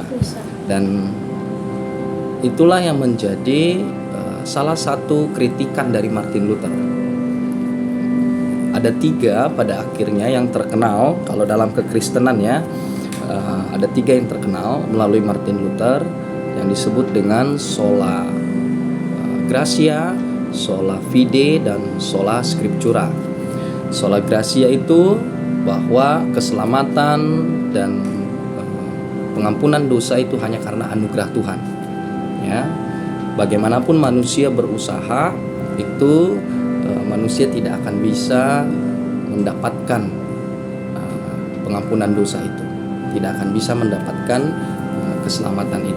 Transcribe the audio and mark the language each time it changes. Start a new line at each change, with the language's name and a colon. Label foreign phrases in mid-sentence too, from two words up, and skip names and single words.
Indonesian: Dan itulah yang menjadi salah satu kritikan dari Martin Luther. Ada 3 pada akhirnya yang terkenal kalau dalam kekristenan ya. Ada 3 yang terkenal melalui Martin Luther yang disebut dengan
Latin: sola gratia, sola fide,
Indonesian: dan
Latin: sola scriptura. Sola gratia
Indonesian: itu bahwa keselamatan dan pengampunan dosa itu hanya karena anugerah Tuhan ya. Bagaimanapun manusia berusaha itu manusia tidak akan bisa mendapatkan pengampunan dosa itu, tidak akan bisa mendapatkan keselamatan itu.